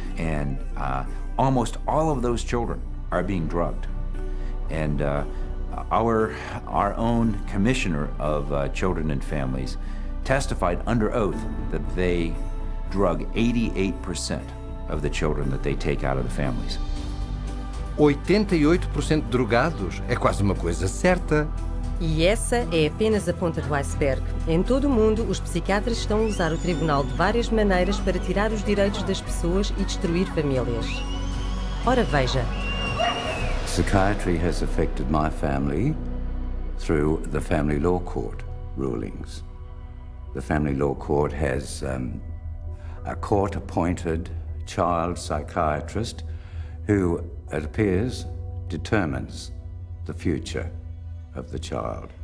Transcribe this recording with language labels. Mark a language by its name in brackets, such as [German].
[English] And almost all of those children are being drugged. And our own commissioner of children and families testified under oath that they drug 88% of the children that they take out of the families. [Portuguese] 88% drogados é quase uma coisa certa. E essa é apenas a ponta do iceberg. Em todo o mundo, os psiquiatras estão a usar o tribunal de várias maneiras para tirar os direitos das pessoas e destruir famílias. Ora veja. [English] Psychiatry has affected my family through the family law court rulings. The family law court has a court-appointed child psychiatrist who, it appears, determines the future of the child.